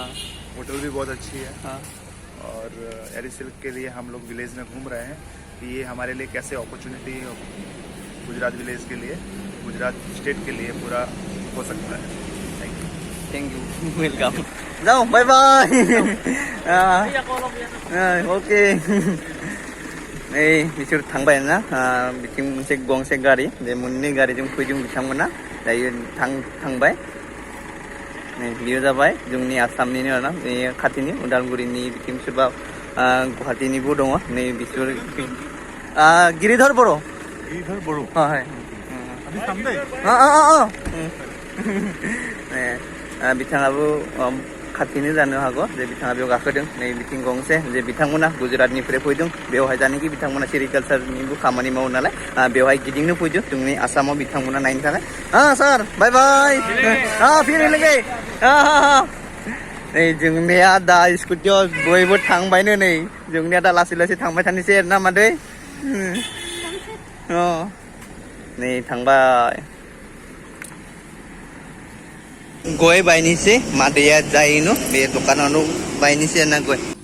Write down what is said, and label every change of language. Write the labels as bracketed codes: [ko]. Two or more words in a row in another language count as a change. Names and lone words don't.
[hi] होटल भी बहुत अच्छी है। हाँ और एरी सिल्क के लिए हम लोग विलेज में घूम रहे हैं कि ये हमारे लिए कैसे अपॉर्चुनिटी गुजरात विलेज के लिए, गुजरात स्टेट के लिए पूरा हो सकता है। [en] thank you, welcome. जाओ bye bye। ओके। [brx] नै बिसोर थांबाय ना, बिथिं मोनसे गंसे गारि, बे मोननै गारिजों फैदों बिथांमोना, दायो थांबाय। नै बियो जाबाय जोंनि आसामनिनो आरोना, बे खाथिनि उदालगुरिनि बिथिं सोरबा गुवाहाटीनिबो दङ। नै बिसोर गिरिधर बर'। [hi] इधर बड़ो [as] হয়। [hi] अभी सामने [brx] बिथाङाबो खाथिनो जानो हागौ जे बिथाङा बेयाव गाखोदों। नै बिथिं गंसे जे बिथांमोना गुजरातनिफ्राय फैदों, बेवहाय जानाखि बिथांमोना सेरिकालचारनिबो खामानि मावो नालाय, बेवहाय गिदिंनो फैदों जोंनि आसामाव बिथांमोना नायनो थाखाय। [en] sir bye bye. [hi] फिर मिलेंगे। [brx] नै जोंनिया दा स्कुटियाव बयबो थांबायनो, नै जोंनिया दा लासै लासै थांबाय थानोसै आरोना मादै। नै थांबाय। गय बायनोसै मादैया जायोनो, बे दखानावनो बायनोसै आरोना गय।